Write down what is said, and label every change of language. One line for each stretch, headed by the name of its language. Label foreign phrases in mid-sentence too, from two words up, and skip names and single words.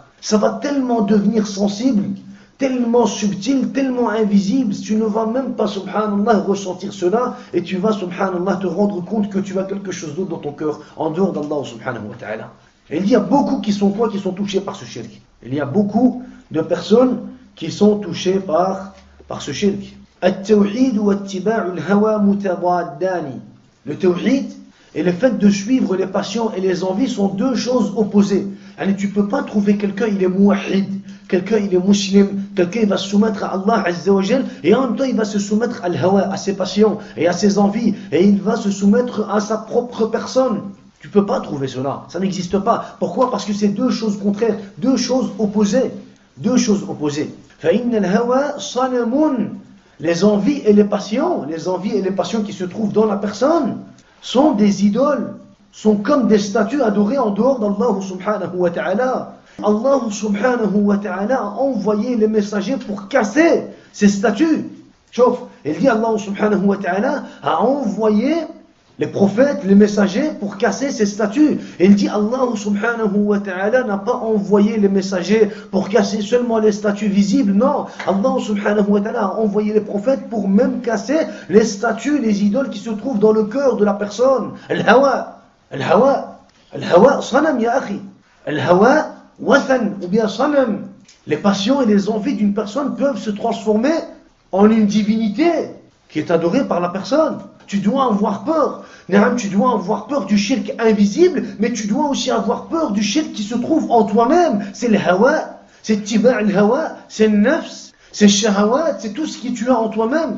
French: Ça va tellement devenir sensible, tellement subtil, tellement invisible, tu ne vas même pas subhanallah ressentir cela, et tu vas subhanallah te rendre compte que tu as quelque chose d'autre dans ton cœur en dehors d'
Arabic: الله سبحانه وتعالى.
French: Et il y a beaucoup qui sont touchés par ce shirk. Il y a beaucoup de personnes qui sont touchés par ce shirk.
Arabic: التوحيد واتباع الهوى متضادان.
French: Le tawhid et le fait de suivre les passions et les envies sont deux choses opposées. Tu ne peux pas trouver quelqu'un, il est muwahhid, quelqu'un il est muslim, quelqu'un il va se soumettre à
Arabic: الله عز وجل,
French: et en même temps il va se soumettre à al-hawa, à ses passions et à ses envies, et il va se soumettre à sa propre personne. Tu ne peux pas trouver cela, ça n'existe pas. Pourquoi? Parce que c'est deux choses contraires, deux choses opposées.
Arabic: فَإِنَّ الْهَوَى صَنَمٌ.
French: Les envies et les passions qui se trouvent dans la personne sont des idoles, sont comme des statues adorées en dehors d'
Arabic: الله سبحانه وتعالى. الله سبحانه وتعالى
French: a envoyé les messagers pour casser ces statues. Chauffe, il dit
Arabic: الله سبحانه وتعالى
French: a envoyé les prophètes, les messagers, pour casser ces statues. Et il dit,
Arabic: الله سبحانه وتعالى
French: n'a pas envoyé les messagers pour casser seulement les statues visibles. Non,
Arabic: الله سبحانه وتعالى
French: a envoyé les prophètes pour même casser les statues, les idoles qui se trouvent dans le cœur de la personne.
Arabic: الهوى، الهوى، الهوى، صنم يا أخي. الهوى، وثن,
French: ou bien sanam. Les passions et les envies d'une personne peuvent se transformer en une divinité qui est adorée par la personne. Tu dois avoir peur. Tu dois avoir peur du shirk invisible, mais tu dois aussi avoir peur du shirk qui se trouve en toi-même. C'est le hawa, c'est
Arabic: اتباع الهوى,
French: c'est le nafs, c'est le shahawat, c'est tout ce que tu as en toi-même.